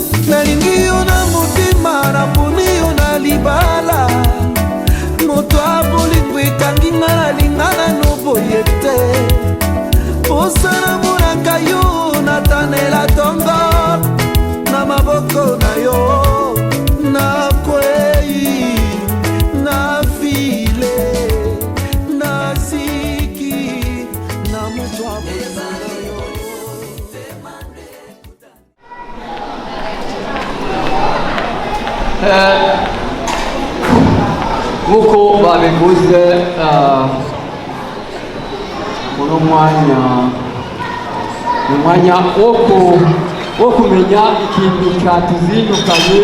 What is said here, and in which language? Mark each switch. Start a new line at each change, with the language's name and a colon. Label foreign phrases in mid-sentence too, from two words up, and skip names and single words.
Lingala: nalingi yo na motema naponi yo na libala moto abolingo ekangi nga nalinga nano boye te posa namonaka yo natanela tongo na maboko na yo nakwei na file na siki na moto abosana yo.
Kinyarwanda: Nk'uko babivuze uno mwanya ni umwanya wo kumenya ikintu cyatuzindukanye.